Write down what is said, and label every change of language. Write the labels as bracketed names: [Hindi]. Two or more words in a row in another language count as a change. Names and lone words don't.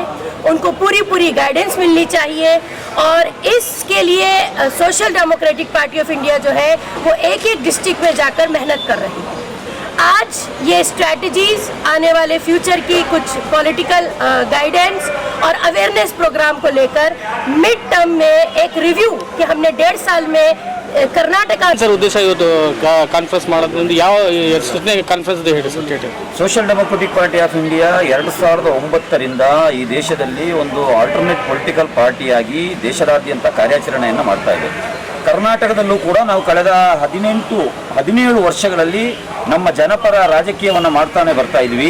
[Hindi] उनको पूरी गाइडेंस मिलनी चाहिए, और इसके लिए सोशल डेमोक्रेटिक पार्टी ऑफ इंडिया जो है वो एक डिस्ट्रिक्ट में जाकर मेहनत कर रही है। आज ये स्ट्रैटेजीज आने वाले फ्यूचर की कुछ [English] political guidance [Hindi] और [English] awareness program [Hindi] को लेकर [English] mid term [Hindi] में एक रिव्यू कि हमने 1.5 साल में कर्नाटका [Kannada] ಸರ್ ಉದ್ದೇಶ ಇವತ್ತು ಕಾನ್ಫರೆನ್ಸ್ ಮಾಡೋದ್ರಿಂದ ಯಾವ ಎಷ್ಟನೇ ಕಾನ್ಫರೆನ್ಸ್ ಹೇಳಿ ಸರ್ ಕೇಳಿ. ಸೋಷಿಯಲ್ ಡೆಮೊಕ್ರೆಟಿಕ್ ಪಾರ್ಟಿ ಆಫ್ ಇಂಡಿಯಾ 2009ರಿಂದ ಈ ದೇಶದಲ್ಲಿ ಒಂದು [English] alternate political [Kannada] ಪಾರ್ಟಿಯಾಗಿ ದೇಶದಾದ್ಯಂತ ಕಾರ್ಯಾಚರಣೆಯನ್ನು ಮಾಡ್ತಾ ಇದೆ. ಕರ್ನಾಟಕದಲ್ಲೂ ಕೂಡ ನಾವು ಕಳೆದ 17 ವರ್ಷಗಳಲ್ಲಿ ನಮ್ಮ ಜನಪರ ರಾಜಕೀಯವನ್ನು ಮಾಡ್ತಾನೆ ಬರ್ತಾ ಇದ್ವಿ.